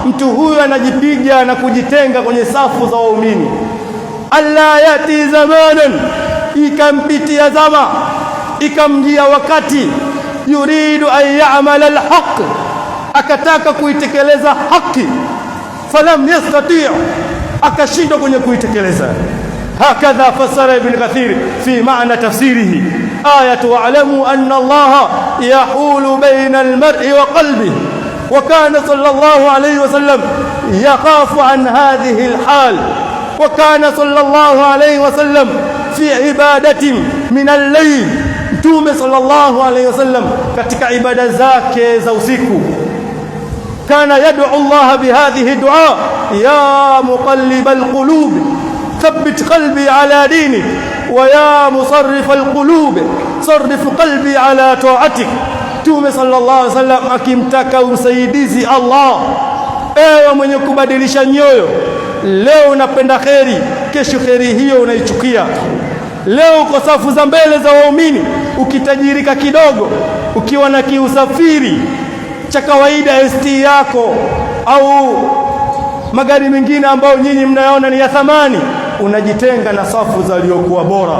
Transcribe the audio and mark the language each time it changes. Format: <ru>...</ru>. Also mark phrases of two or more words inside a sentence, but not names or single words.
<sw>Mtu huyu anajipiga na kujitenga kwenye safu za waumini,</sw> <ar>ألا يأتي زمانا,</ar> <sw>ikampitia zama, ikamjia wakati,</sw> <ar>يريد أن يعمل الحق,</ar> <sw>akataka kuitekeleza haki,</sw> <ar>فلم يستطع',</ar> <sw>akashindwa kwenye kuitekeleza.</sw> <ar>هكذا فسر ابن كثير في معنى تفسيره آية واعلموا أن الله يحول بين المرء وقلبه. وكان صلى الله عليه وسلم يخاف عن هذه الحال، وكان صلى الله عليه وسلم في عبادة من الليل. Mtume صلى الله عليه وسلم</ar> <sw>katika ibada zake za usiku,</sw> <ar>كان يدعو الله بهذه الدعاء يا مقلب القلوب ثبت قلبي على دينك ويا مصرف القلوب صرف قلبي على طاعتك.</ar> <sw>Mtume</sw> <ar>صلى الله عليه وسلم</ar> <sw>akimtaka usaidizi Allah, ewe mwenye kubadilisha nyoyo, leo unapenda kheri, kesho kheri hiyo unaichukia. Leo uko safu za mbele za waumini, ukitajirika kidogo, ukiwa na kiusafiri cha kawaida ST yako au magari mengine ambayo nyinyi mnayaona ni ya thamani, unajitenga na safu za waliokuwa bora.</sw>